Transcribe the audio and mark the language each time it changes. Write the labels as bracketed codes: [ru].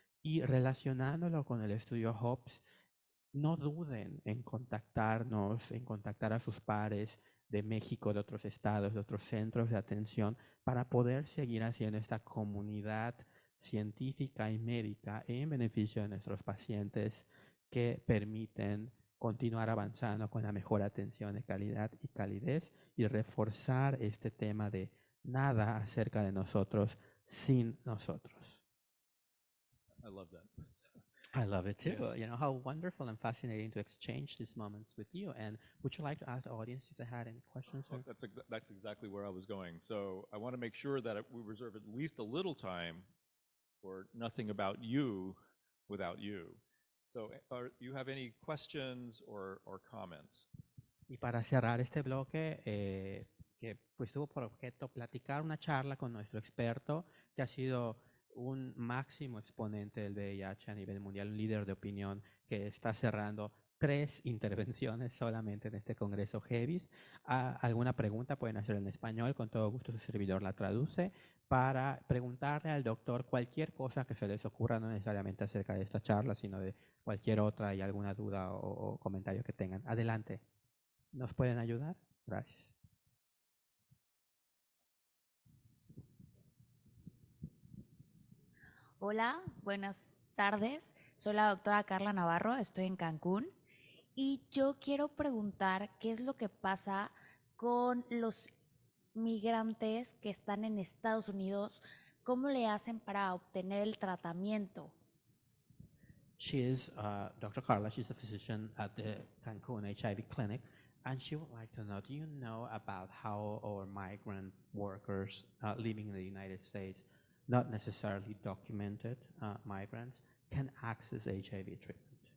[es] Y relacionándolo con el estudio HOPS, no duden en contactarnos, en contactar a sus pares de México, de otros estados, de otros centros de atención, para poder seguir haciendo esta comunidad científica y médica en beneficio de nuestros pacientes, que permiten continuar avanzando con la mejor atención de calidad y calidez, y reforzar este tema de nada acerca de nosotros sin nosotros. [en] I love that. I love it too. Yes. You know, how wonderful and fascinating to exchange these moments with you. And would you like to ask the audience if they had any questions? Oh, that's exactly where I was going. So I want to make sure that we reserve at least a little time for nothing about you without you. So you have any questions or comments? [es] Y para cerrar este bloque, que pues tuvo por objeto platicar una charla con nuestro experto, que ha sido un máximo exponente del VIH a nivel mundial, un líder de opinión que está cerrando 3 intervenciones solamente en este Congreso GEVIHS. ¿Alguna pregunta pueden hacer en español? Con todo gusto su servidor la traduce para preguntarle al doctor cualquier cosa que se les ocurra, no necesariamente acerca de esta charla, sino de cualquier otra y alguna duda o comentario que tengan. Adelante. ¿Nos pueden ayudar? Gracias. Hola, buenas tardes. Soy la doctora Carla Navarro, estoy en Cancún y yo quiero preguntar qué es lo que pasa con los migrantes que están en Estados Unidos, cómo le hacen para obtener el tratamiento. [en] She is Dr. Carla. She's a physician at the Cancun HIV clinic, and she would like to know, do you know about how our migrant workers living in the United States, not necessarily documented migrants, can access HIV treatment?